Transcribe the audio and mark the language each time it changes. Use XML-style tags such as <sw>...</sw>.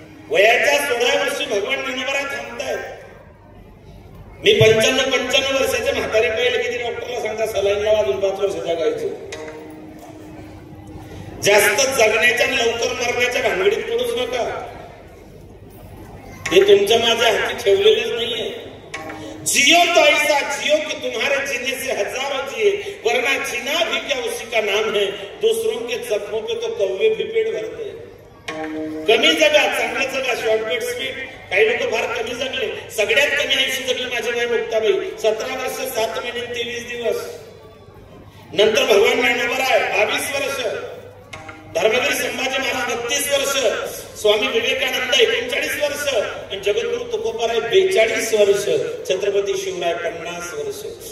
<mr>वयाच्या 16 वर्षी भगवान ज्ञानोबराय थांबतायत. मी 55 वर्षाचे म्हातारे पाहिले की ते डॉक्टरला सांगता सलाईन लावा, अजून 5 वर्ष जगायचे. जास्त जगण्याच्या लवकर मरण्याच्या भानगडीत पडूच नका. हे तुमच्या माझ्या हाती ठेवलेलेच नाहीये.</mr> <hi>जियो तो ऐसा जियो कि तुम्हारे जीने से हजारों जिए, वरना जीना भी क्या उसी का नाम है. दूसरों के जख्मों पे तो कौवे भी पेट भरते.</hi> <mr>कमी जगा, चांगलं जगा, शॉर्टकट स्पीड. काही लोक फार कमी जगले. सगळ्यात कमी आयुष्य जगले माझे भाई मुक्ताबाई, 17 वर्ष 7 महिने 23 दिवस. नंतर भगवान ज्ञानोबराय 22 वर्ष, धर्मवीर संभाजी महाराज 32 वर्ष, स्वामी विवेकानंद 39 वर्ष आणि जगद्गुरु तुकोबाराय 42 वर्ष, छत्रपती शिवराय 50 वर्ष.</mr>